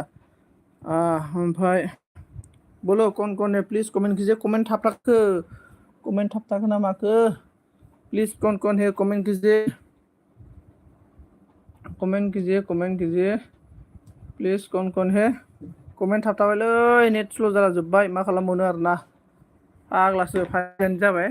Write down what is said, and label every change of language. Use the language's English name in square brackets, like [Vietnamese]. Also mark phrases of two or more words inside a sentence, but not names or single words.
[Hindi] हम भाई बोलो कौन कौन है, प्लीज़ कमेंट कीजिए। [Bodo] कमेंट थापथाखो ना माखो, [Hindi] प्लीज़ कौन कौन है कमेंट कीजिए, कमेंट कीजिए प्लीज़, कौन कौन है [Bodo] कमेंट थाबथाबायलै, नेट स्ल' जाला जोब्बाय, मा खालामबावनो आरोना, फाग्लासो फाइनानो जाबाय।